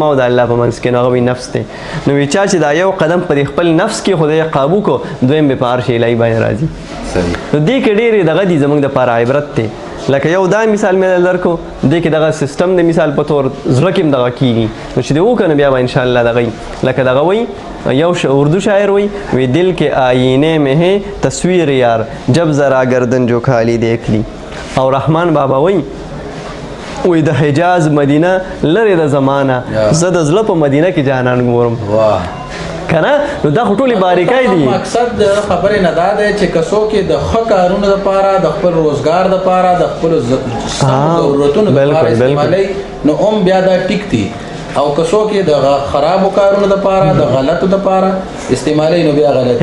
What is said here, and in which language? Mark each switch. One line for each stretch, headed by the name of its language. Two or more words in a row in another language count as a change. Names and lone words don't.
Pashto: او د الله په منځ کې نو هغه وایي نفس دی نو وایي چا چې دا یو قدم په خپل نفس کې خدای قابو کو دویم به په عرش الهي باندې راځي نو دې کې ډېرې دغه دي زموږ دپاره عبرت دی لکه یو دا مثال مې درکو دې کې دغه سیستم د مثال په تور زړه کې هم دغه کېږي نو چې دې وکنه بیا به انشاءالله دغه لکه دغه وایي یو اردو شاعر وی
Urdu: دل کے آئینے میں ہے تصویر یار جب ذرا گردن جو خالی دیکھ لی
Pashto: او رحمان بابا وی د حجاز مدینه لرې د زمانه زه د زړه په مدینه کې جانان ګورم کنه نو دا خو ټولې باریکۍ دي مقصد د خبرې نه دا دی چې که څوک یې د ښه کارونو دپاره د خپل روزګار دپاره د خپلو ضرورتونو دپاره استعمالوي نو هم بیا دا ټیک دي او که څوک یې د خرابو کارونو دپاره د غلطو دپاره استعمالوي نو بیا غلط